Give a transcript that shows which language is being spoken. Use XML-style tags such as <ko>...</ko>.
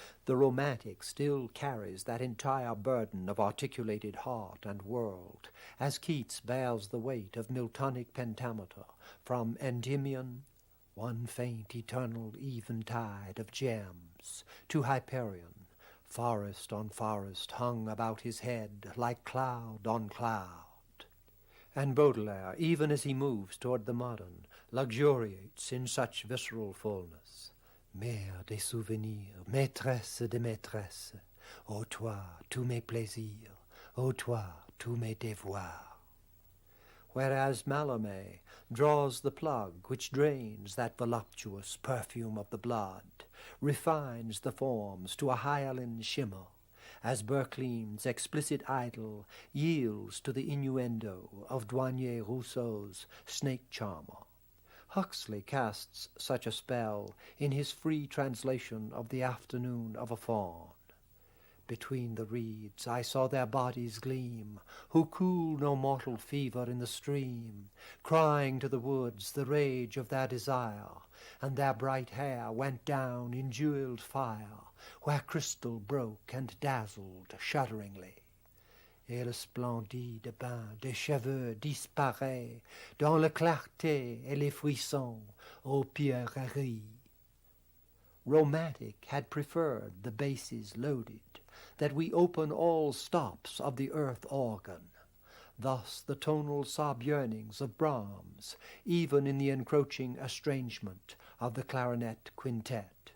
<en>The romantic still carries that entire burden of articulated heart and world, as Keats bears the weight of Miltonic pentameter from Endymion, one faint eternal eventide of gems, to Hyperion, forest on forest hung about his head like cloud on cloud. And Baudelaire, even as he moves toward the modern, luxuriates in such visceral fullness.</en> <fr>Mère des souvenirs, maîtresse des maîtresses, ô toi, tous mes plaisirs, ô toi, tous mes devoirs.</fr> <en>whereas Mallarmé draws the plug which drains that voluptuous perfume of the blood, refines the forms to a hyaline shimmer, as Berkeley's explicit idyll yields to the innuendo of Douanier Rousseau's snake charmer. Huxley casts such a spell in his free translation of The Afternoon of a Faun. Between the reeds I saw their bodies gleam, who cool no mortal fever in the stream, crying to the woods the rage of their desire, and their bright hair went down in jeweled fire, where crystal broke and dazzled shudderingly.</en> <fr>Et le splendide bain des cheveux disparaît dans la clarté et les frissons aux pierreries.</fr> <en>Romantic had preferred the basses loaded, that we open all stops of the earth organ. Thus the tonal sob-yearnings of Brahms, even in the encroaching estrangement of the clarinet quintet.</en>